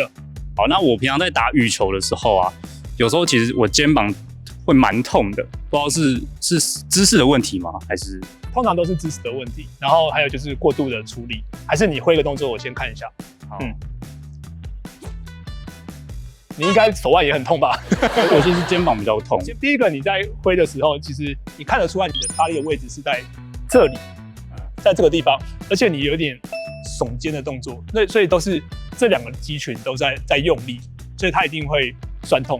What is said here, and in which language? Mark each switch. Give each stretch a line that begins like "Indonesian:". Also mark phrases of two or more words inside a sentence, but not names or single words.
Chinese: 好，那我平常在打羽球的時候啊，有時候其實我肩膀會蠻痛的，不知道是姿勢的問題嗎？還是通常都是姿勢的問題，然後還有就是過度的處理，還是你揮個動作，我先看一下。你應該手腕也很痛吧？我就是肩膀比較痛。第一個你在揮的時候，其實你看得出来你的發力的位置是在這裡，在這個地方，而且你有點耸肩的動作，所以都是這兩個肌群都在用力，所以它一定會酸痛。